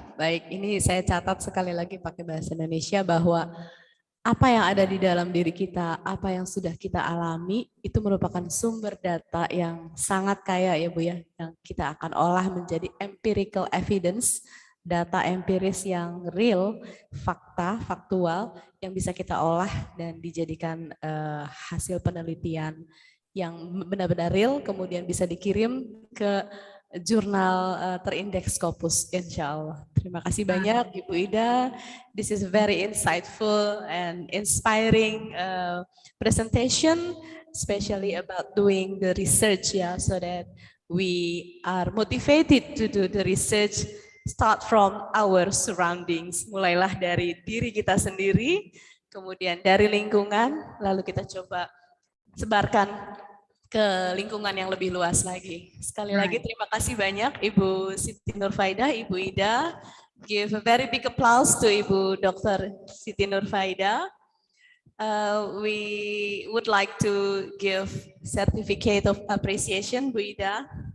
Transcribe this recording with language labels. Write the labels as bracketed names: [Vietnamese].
[Indonesian] Baik, ini saya catat sekali lagi pakai bahasa Indonesia bahwa apa yang ada di dalam diri kita, apa yang sudah kita alami, itu merupakan sumber data yang sangat kaya ya Bu ya, yang kita akan olah menjadi [English] empirical evidence, [Indonesian] data empiris yang real, fakta, faktual, yang bisa kita olah dan dijadikan hasil penelitian yang benar-benar real, kemudian bisa dikirim ke jurnal terindeks Scopus, insya Allah. Terima kasih banyak Ibu Ida. [English] This is very insightful and inspiring presentation, especially about doing the research, ya, so that we are motivated to do the research. Start from our surroundings. [Indonesian] Mulailah dari diri kita sendiri, kemudian dari lingkungan, lalu kita coba sebarkan ke lingkungan yang lebih luas lagi. Sekali lagi terima kasih banyak Ibu Sitti Nurfaidah, Ibu Ida. [English] Give a very big applause to Ibu Dr. Sitti Nurfaidah. We would like to give certificate of appreciation, Bu Ida.